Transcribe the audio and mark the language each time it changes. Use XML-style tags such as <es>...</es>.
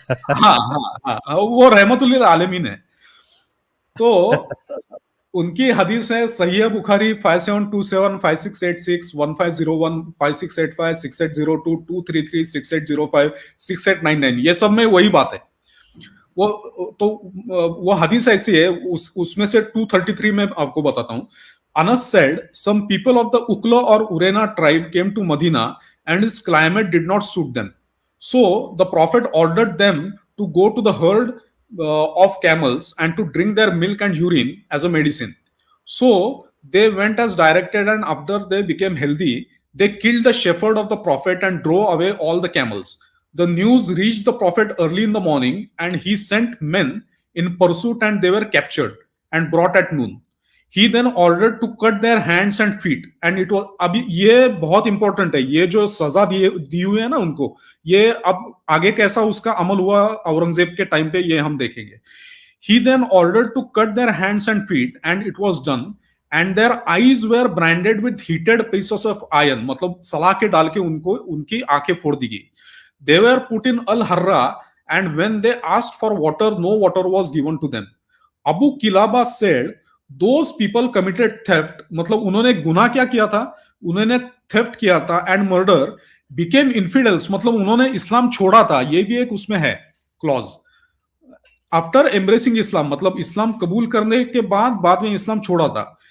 <hi>हाँ, वो रहमतुल आलमीन है. तो उनकी हदीस है सहीह बुखारी 5727, 5686, 1501, 5685, 6802, 233, 6805, 6899. ये सब में वही बात है. वो हदीस ऐसी है, उसमें से 233 में आपको बताता हूं.</hi> <en>Anas said, some people of the Ukla or Urena tribe came to Medina and its climate did not suit them. So the Prophet ordered them to go to the herd of camels and to drink their milk and urine as a medicine. So they went as directed, and after they became healthy, they killed the shepherd of the Prophet and drove away all the camels. The news reached the Prophet early in the morning, and he sent men in pursuit, and they were captured and brought at noon. He then ordered to cut their hands and feet, and it was,</en> <hi>अभी ये बहुत important है, ये जो सजा दी हुई है ना उनको, ये अब आगे कैसा उसका अमल हुआ औरंगजेब के टाइम पे ये हम देखेंगे.</hi> <en>He then ordered to cut their hands and feet, and it was done. And their eyes were branded with heated pieces of iron,</en> <hi>मतलब सलाखे डाल के उनको उनकी आंखें फोड़ दी गई.</hi> <en>They were put in al-harra, and when they asked for water, no water was given to them. Abu Kilaba said, those people committed theft,</en> <hi>मतलब उन्होंने गुनाह क्या किया था, उन्होंने थेफ्ट किया था,</hi> <en>and murder, became infidels,</en> <hi>मतलब उन्होंने इस्लाम छोड़ा था, ये भी एक उसमें है क्लॉज.</hi> <en>after embracing Islam,</en> <hi>मतलब इस्लाम कबूल करने के बाद में इस्लाम छोड़ा था.</hi>